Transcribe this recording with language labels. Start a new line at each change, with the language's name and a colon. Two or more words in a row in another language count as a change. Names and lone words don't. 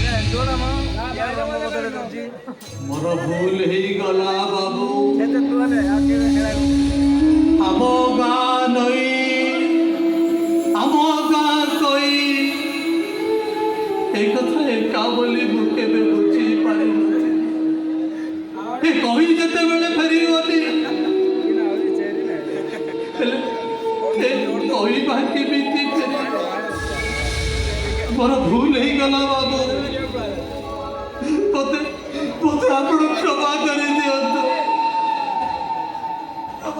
Odia: ମୋର ଭୁଲ ହେଇଗଲା ବାବୁ ଆମ ଗାଁ ନଈ ଆମ ଗାଁ କଇ
Bangla: এই কথা একা বলি
Odia: ମୁଁ କେବେ ବୁଝି ପାରିନଥିଲି ଏ କହି ଯେତେବେଳେ ଫେରିଗଲି ହେଲେ ଏ କହିବା କେମିତି ଫେରିବ ମୋର ଭୁଲ ହେଇଗଲା ବାବୁ ମୋତେ ଆପଣ କ୍ଷମା କରିଦିଅନ୍ତୁ ବାବୁ